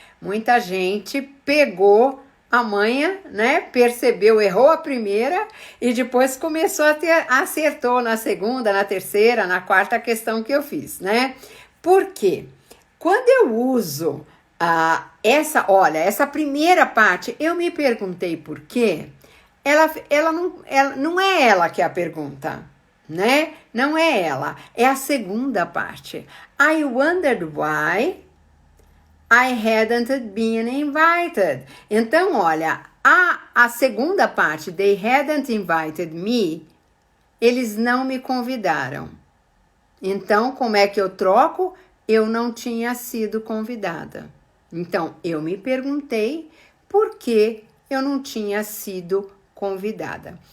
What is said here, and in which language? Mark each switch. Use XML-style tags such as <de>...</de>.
<pt>Muita gente pegou a manha, né, percebeu, errou a primeira e depois começou acertou na segunda, na terceira, na quarta questão que eu fiz, né? Por quê? Quando eu uso essa primeira parte, eu me perguntei por quê, ela não é ela que é a pergunta, né? Não é ela, é a segunda parte.</pt> <en>I wondered why I hadn't been invited.</en> <pt>Então, olha, a segunda parte,</pt> <en>they hadn't invited me,</en> <pt>eles não me convidaram. Então, como é que eu troco? Eu não tinha sido convidada. Então, eu me perguntei por que eu não tinha sido convidada.</pt>